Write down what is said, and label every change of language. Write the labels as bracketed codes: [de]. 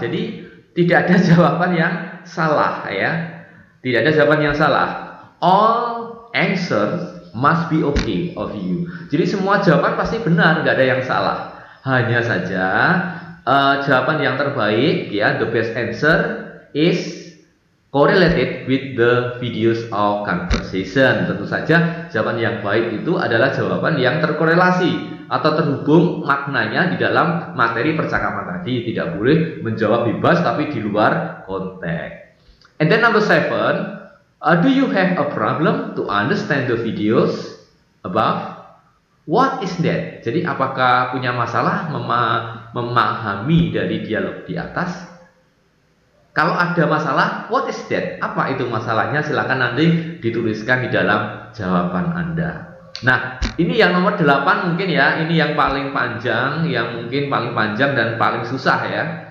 [id] Jadi tidak ada jawaban yang salah ya. Tidak ada jawaban yang salah. [en] All answers must be okay of you. [id] Jadi semua jawaban pasti benar, nggak ada yang salah. Hanya saja jawaban yang terbaik ya, [en] the best answer is correlated with the videos of conversation. [id] Tentu saja jawaban yang baik itu adalah jawaban yang terkorelasi atau terhubung maknanya di dalam materi percakapan tadi. Tidak boleh menjawab bebas tapi di luar konteks. [en] And then number 7, do you have a problem to understand the videos above? What is that? [id] Jadi apakah punya masalah memahami dari dialog di atas? Kalau ada masalah, [en] what is that? [id] Apa itu masalahnya? Silakan nanti dituliskan di dalam jawaban Anda. Nah, ini yang nomor 8 mungkin ya, ini yang paling panjang, yang mungkin paling panjang dan paling susah ya.